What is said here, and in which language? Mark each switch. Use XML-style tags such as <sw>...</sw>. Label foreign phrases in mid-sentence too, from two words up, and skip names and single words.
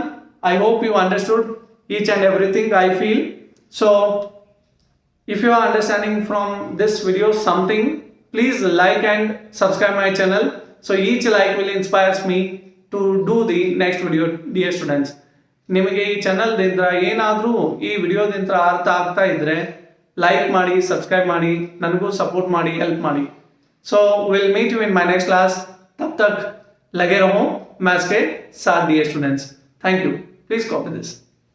<en>I hope you understood each and everything I feel. So if you are understanding from this video something, please like and subscribe my channel. So each like will inspires me to do the next video dear students.</en> <kn>ನಿಮಗೆ ಈ ಚಾನಲ್ ದಿಂದ ಏನಾದರೂ ಈ ವಿಡಿಯೋದಿಂದ ಅರ್ಥ ಆಗ್ತಾ ಇದ್ರೆ ಲೈಕ್ ಮಾಡಿ, ಸಬ್ಸ್ಕ್ರೈಬ್ ಮಾಡಿ, ನನಗೂ ಸಪೋರ್ಟ್ ಮಾಡಿ, ಹೆಲ್ಪ್ ಮಾಡಿ.</kn> <en>So will meet you in my next class.</en> <hi>तब तक लगे रहो मैथ्स के साथ</hi> <en>dear students. Thank you. Please copy this.</en>